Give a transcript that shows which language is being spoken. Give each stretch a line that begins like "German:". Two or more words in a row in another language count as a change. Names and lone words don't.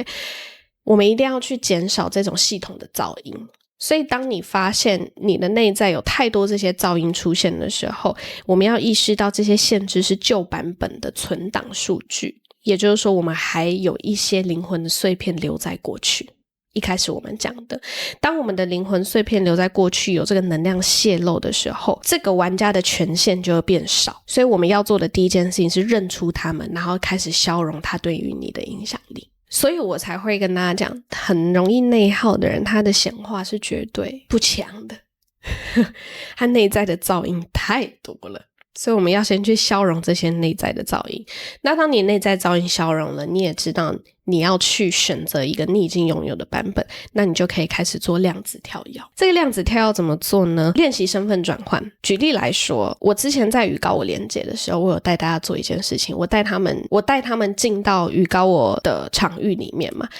Chinese: 我們一定要去減少這種系統的噪音，所以當你發現你的內在有太多這些噪音出現的時候，我們要意識到這些限制是舊版本的存檔數據，也就是說我們還有一些靈魂的碎片留在過去。一開始我們講的，當我們的靈魂碎片留在過去，有這個能量洩漏的時候，這個玩家的權限就會變少。所以我們要做的第一件事情是認出他們，然後開始消融他對於你的影響力。所以我才會跟大家講，很容易內耗的人，他的顯化是絕對不強的，他內在的噪音太多了。所以我們要先去消融這些內在的噪音。那當你內在噪音消融了，你也知道你要去選擇一個你已經擁有的版本，那你就可以開始做量子跳躍。這個量子跳躍怎麼做呢？練習身份轉換。舉例來說，我之前在與高我連結的時候，我有帶大家做一件事情，我帶他們進到與高我的場域裡面嘛。